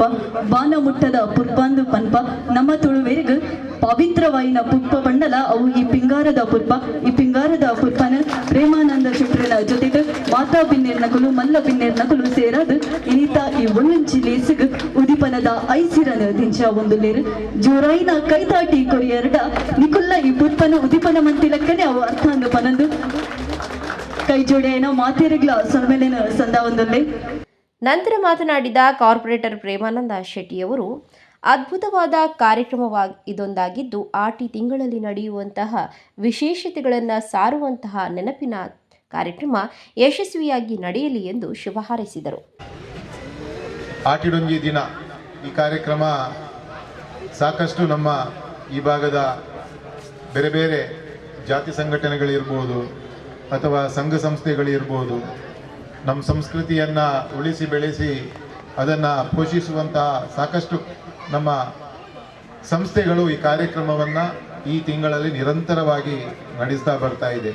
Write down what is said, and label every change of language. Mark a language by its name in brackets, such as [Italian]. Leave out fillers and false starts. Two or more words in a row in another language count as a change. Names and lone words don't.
[Tulu] ಬಾನ ಮುಟ್ಟದ ಪುರ್ಪಂದು ಪನ್ಪ ನಮ್ಮ ತುಳುವೆರಿಗ ಪವಿತ್ರವಾಯಿನ ಪುಪ್ಪ ಬಂಡಲ ಅವು ಈ ಪಿಂಗಾರದ ಪುರ್ಪನ ಪ್ರೇಮಾನಂದ ಶೆಟ್ರಿನ ಜೊತೆಗೆ ಮಾತಾ ಬಿನ್ನೆರ್ನಕಲು ಮಲ್ಲ ಬಿನ್ನೆರ್ನಕಲು ಸೇರಾದ ಇನಿತ ಈ ಒಂದೊಂಚಿ ಲೇಸಿಗ ಉದಿಪನದ ಐಸಿರನ ದಿಂಚ ಒಂದು ಲೇರು ಜೋರಾಯಿನ ಕೈತಾಟಿ ಕೊರಿಯರ್ಡ ನಿಕುಲ್ಲ ಈ ಪುರ್ಪನ ಉದಿಪನ ಮಂತಿಲಕ್ಕನೆ ಅವು ಅರ್ಥ ಅಂದು ಪನಂದು ಕೈ ಜೋಡಿಯನ ಮಾತೇರಿಗ್ಲ ಸೊನ್ಮೇಲಿನ ಸಂದ ಒಂದಲ್ಲೇ. [Kannada] ನಂತರ ಮಾತನಾಡಿದ ಕಾರ್ಪೊರೇಟರ್ ಪ್ರೇಮಾನಂದ ಶೆಟ್ಟಿಯವರು ಅದ್ಭುತವಾದ ಇದೊಂದಾಗಿದ್ದು ಆಟಿ ತಿಂಗಳಲ್ಲಿ ನಡೆಯುವಂತಹ ವಿಶೇಷತೆಗಳನ್ನು ಸಾರುವಂತಹ ನೆನಪಿನ ಕಾರ್ಯಕ್ರಮ ಯಶಸ್ವಿಯಾಗಿ ನಡೆಯಲಿ ಎಂದು ಶುಭ ಹಾರೈಸಿದರು. ಆಟಿಡೊಂಜಿ ದಿನ ಈ ಕಾರ್ಯಕ್ರಮ ಸಾಕಷ್ಟು ನಮ್ಮ ಈ ಭಾಗದ ಬೇರೆ ಬೇರೆ ಜಾತಿ ಸಂಘಟನೆಗಳಿರ್ಬೋದು ಅಥವಾ ಸಂಘ ಸಂಸ್ಥೆಗಳಿರ್ಬೋದು, ನಮ್ಮ ಸಂಸ್ಕೃತಿಯನ್ನು ಉಳಿಸಿ ಬೆಳೆಸಿ ಅದನ್ನು ಪೋಷಿಸುವಂತಹ ಸಾಕಷ್ಟು ನಮ್ಮ ಸಂಸ್ಥೆಗಳು ಈ ಕಾರ್ಯಕ್ರಮವನ್ನು ಈ ತಿಂಗಳಲ್ಲಿ ನಿರಂತರವಾಗಿ ನಡೆಸ್ತಾ ಬರ್ತಾ ಇದೆ.